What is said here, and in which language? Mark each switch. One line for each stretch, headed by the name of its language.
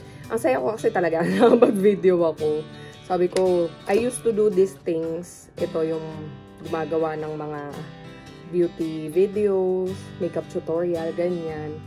Filipino: Ang saya ko kasi talaga na mag-video ako. Sabi ko,
English: I used to do these things.
Filipino: Ito yung gumagawa ng mga beauty videos, makeup tutorial, ganyan.